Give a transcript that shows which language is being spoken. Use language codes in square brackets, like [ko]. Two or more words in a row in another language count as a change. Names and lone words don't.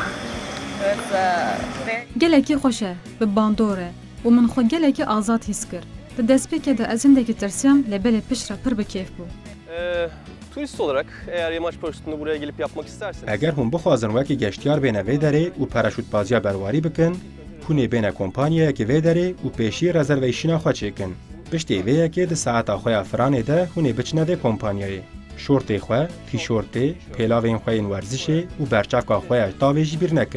[en] It was very [ku] gelekî xweş e, bi bandor e û min xwe gelekî azad hîs kir. Di destpêkê de ez hindekî tirsiyam lê belê piştre pir bi kêf bû. [tr] Turist olarak eğer yamaç paraşütünü buraya gelip yapmak isterseniz [ku] Eger hûn bixwazin wekî geştyar bêne vê derê û paraşûtbaziya berwarî bikin, hûn ê bêne kompanyayekî vê derê û pêşî rezervêşîna xwe çêkin. Piştî vê yekê di saeta xwe ya firanê de hûn ê biçine vê kompanyayê. Şortê xwe, tîşortê, pêlavên xwe yên werzişê û berçavka xwe ya tavê jî bîr nekin.